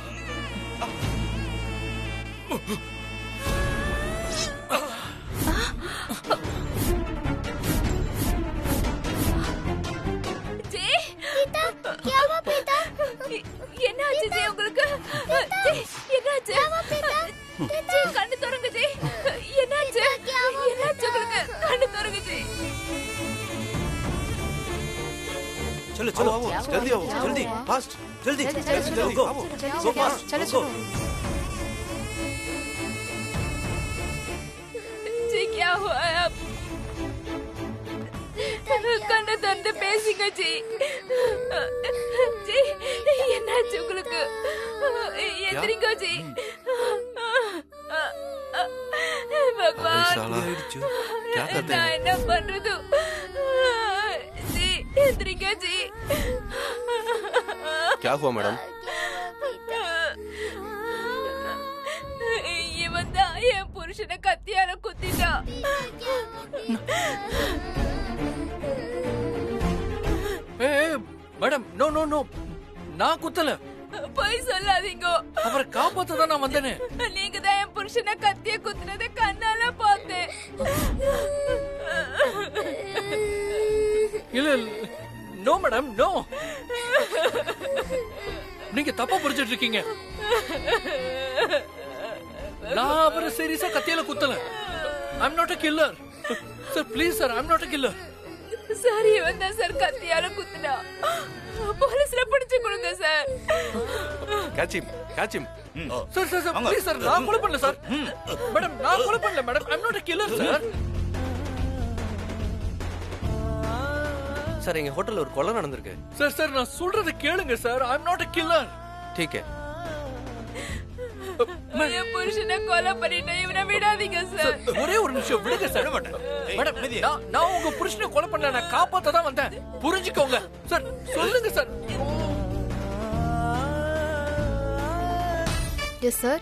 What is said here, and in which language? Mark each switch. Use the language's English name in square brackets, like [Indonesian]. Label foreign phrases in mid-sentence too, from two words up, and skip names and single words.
[Tamil] என்னாச்சு ஜி உங்களுக்கு? என்னாச்சு? கண்ணு திறங்க ஜி. என்னாச்சு? என்னாச்சு உங்களுக்கு? கண்ணு திறங்க ஜி. [Hindi] चलो चलो जल्दी आओ जल्दी फास्ट जल्दी जल्दी [English] go go fast [Hindi] चलो गो जी क्या हुआ है अब [Tamil] கண்ணை திறந்து பேசுங்க ஜி ஜி என்னாச்சு உங்களுக்கு எந்திரிங்க ஜி பகவான் [Hindi] क्या करते [Tamil] நான் [Hindi] हैं [Tamil] என்ன பண்றது ஜி எந்திரிங்க ஜி [Hindi] क्या हुआ मैडम [Tamil] இவன் தான் என் புருஷனை கத்தியால குத்திட்டான் [English] madam no no no [Tamil] நான் குத்தல போய் சொல்லாதீங்க அவரை காப்பாத்த தான் நான் வந்தேனே நீங்க தான் என் புருஷனை கத்திய குத்துனதை கண்ணால பார்த்தேன் இல்ல [English] no madam no [Tamil] நீங்க தப்பா புரிஞ்சிட்டு இருக்கீங்க நான் அவரை சீரியஸா கத்தியால குத்தல [English] I'm not a killer sir please sir I'm not a killer [Tamil] சார் இவன் தான் சார் கத்தியால குத்துனா போலீஸ்ல பிடிச்சு கொடுங்க சார் [English] catch him [Tamil] சார் சார் சார் [English] please sir [Tamil] நான் கொலை பண்ணல சார் மேடம் நான் கொலை பண்ணல மேடம் [English] I'm not a killer sir [Tamil] சார் எங்க ஹோட்டல்ல ஒரு கொலை நடந்திருக்கு சார் சார் நான் சொல்றத கேளுங்க சார் [English] I'm not a killer [Hindi] ठीक है [Tamil] என் புருஷனை கொலை பண்ணிட்டேன் இவனை விடாதீங்க சார் ஒரே ஒரு நிமிஷம் விடுங்க சார் மேடம் நான் உங்க புருஷனை கொலை பண்ணல நான் காப்பாத்த தான் வந்தேன் புரிஞ்சுக்கோங்க சார் சொல்லுங்க சார் [English] yes sir